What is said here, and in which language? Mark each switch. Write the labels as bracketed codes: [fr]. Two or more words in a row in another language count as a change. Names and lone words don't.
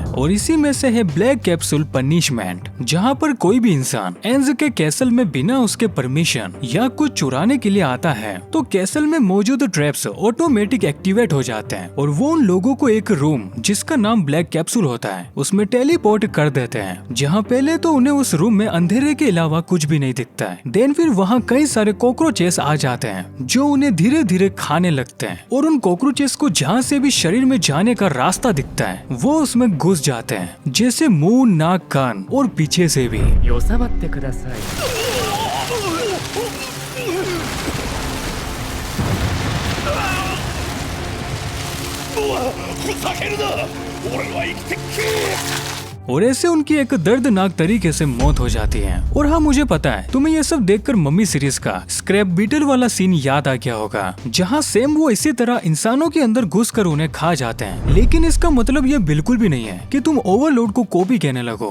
[hi] और इसी में से है [en] black capsule punishment, [hi] जहाँ पर कोई भी इंसान एंज के कैसल में बिना उसके परमिशन या कुछ चुराने के लिए आता है तो कैसल में मौजूद [en] traps automatic activate [hi] हो जाते हैं और वो उन लोगों को एक रूम जिसका नाम [en] black capsule [hi] होता है उसमें टेलीपोर्ट कर देते हैं, जहाँ पहले तो उन्हें उस रूम में अंधेरे के अलावा कुछ भी नहीं दिखता है। देन फिर वहाँ कई सारे कॉकरोचेस आ जाते हैं जो उन्हें धीरे धीरे खाने लगते हैं और उन कॉकरोचेस को जहाँ से भी शरीर में जाने का रास्ता दिखता है वो उसमें घुस जाते हैं, जैसे मुंह, नाक, कान और पीछे से भी। [ja] 収まってください。ふざけるな、俺は生きてっけ。 [hi] और ऐसे उनकी एक दर्दनाक तरीके से मौत हो जाती है। और हाँ, मुझे पता है तुम्हें ये सब देखकर मम्मी सीरीज का [en] scrap beetle [hi] वाला सीन याद आ गया होगा जहाँ सेम वो इसी तरह इंसानों के अंदर घुसकर उन्हें खा जाते हैं। लेकिन इसका मतलब ये बिल्कुल भी नहीं है कि तुम ओवरलोड को कॉपी कहने लगो।